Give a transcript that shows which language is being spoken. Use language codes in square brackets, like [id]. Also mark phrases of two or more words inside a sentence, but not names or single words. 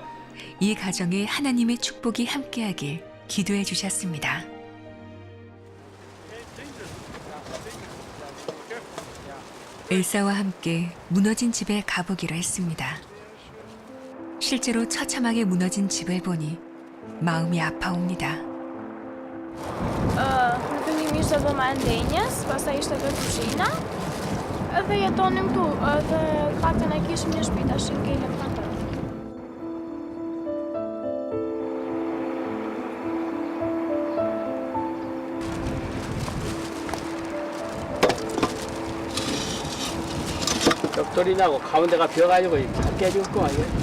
[ko] 이 가정에 하나님의 축복이 함께하길 기도해 주셨습니다. 엘사와 함께 무너진 집에 가보기로 했습니다. 실제로 처참하게 무너진 집을 보니 마음이 아파옵니다. [sq] Në fillim ishte dhoma e ndenjes, pastaj ishte dhe kuzhina. Edhe jetonim këtu, edhe faktën e kishim një shtëpi tash ngelim këtu. [ko] 벽돌이 나고 가운데가 비어가지고 깨지고 아니에요?